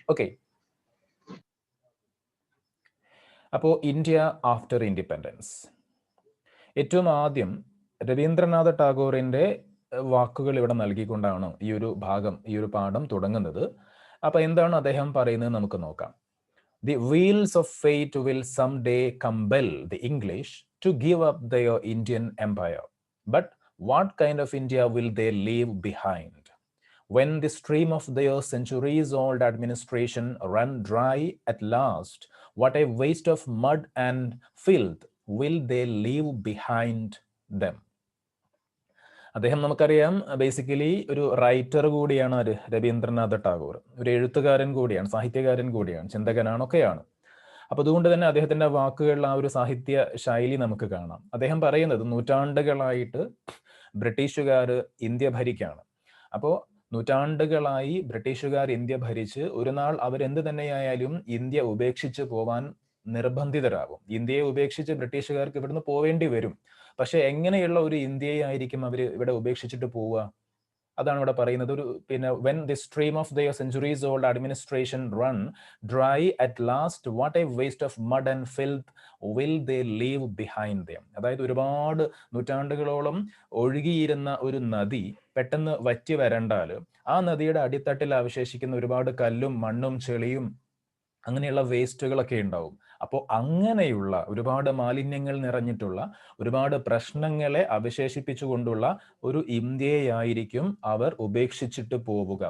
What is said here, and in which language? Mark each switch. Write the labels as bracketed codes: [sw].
[ml] Okay, അപ്പോൾ India after independence, ഏറ്റവും ആദ്യം രവീന്ദ്രനാഥ ടാഗോറിന്റെ വാക്കുകൾ ഇവിടെ നൽകിക്കൊണ്ടാണ് ഈ ഒരു ഭാഗം, ഈ ഒരു പാഠം തുടങ്ങുന്നത്. അപ്പൊ എന്താണ് അദ്ദേഹം പറയുന്നത് നമുക്ക് നോക്കാം. [en] The wheels of fate will someday compel the English to give up their Indian empire. But what kind of India will they leave behind? When the stream of their centuries-old administration run dry at last, what a waste of mud and filth will they leave behind them? [ml] അദ്ദേഹം നമുക്കറിയാം basically ഒരു writer കൂടിയാണ് രവീന്ദ്രനാഥ ടാഗോർ, ഒരു എഴുത്തുകാരൻ കൂടിയാണ്, സാഹിത്യകാരൻ കൂടിയാണ്, ചിന്തകനാണൊക്കെയാണ്. അപ്പൊ അതുകൊണ്ട് തന്നെ അദ്ദേഹത്തിന്റെ വാക്കുകളിൽ ആ ഒരു സാഹിത്യ ശൈലി നമുക്ക് കാണാം. അദ്ദേഹം പറയുന്നത് നൂറ്റാണ്ടുകളായിട്ട് ബ്രിട്ടീഷുകാർ ഇന്ത്യ ഭരിക്കാണ്. അപ്പോൾ നൂറ്റാണ്ടുകളായി ബ്രിട്ടീഷുകാർ ഇന്ത്യ ഭരിച്ച് ഒരു നാൾ അവരെന്ത് തന്നെയായാലും ഇന്ത്യ ഉപേക്ഷിച്ച് പോവാൻ നിർബന്ധിതരാകും. ഇന്ത്യയെ ഉപേക്ഷിച്ച് ബ്രിട്ടീഷുകാർക്ക് ഇവിടുന്ന് പോവേണ്ടി വരും. പക്ഷെ എങ്ങനെയുള്ള ഒരു ഇന്ത്യയെ ആയിരിക്കും അവർ ഇവിടെ ഉപേക്ഷിച്ചിട്ട് പോവുക? അതാണ് ഇവിടെ പറയുന്നത്. [en] ഒരു when the stream of their centuries old administration run dry at last, what a waste of mud and filth will they leave behind them. [ml] അതായത് ഒരുപാട് നൂറ്റാണ്ടുകളോളം ഒഴുകിയിരുന്ന ഒരു നദി പെട്ടെന്ന് വറ്റി വരണ്ടാൽ ആ നദിയുടെ അടിത്തട്ടിൽ അവശേഷിക്കുന്ന ഒരുപാട് കല്ലും മണ്ണും ചെളിയും അങ്ങനെയുള്ള വേസ്റ്റുകളൊക്കെ ഉണ്ടാവും. അപ്പോൾ അങ്ങനെയുള്ള ഒരുപാട് മാലിന്യങ്ങൾ നിറഞ്ഞിട്ടുള്ള, ഒരുപാട് പ്രശ്നങ്ങളെ അവശേഷിപ്പിച്ചുകൊണ്ടുള്ള ഒരു ഇന്ത്യയായിരിക്കും അവർ ഉപേക്ഷിച്ചിട്ട് പോവുക.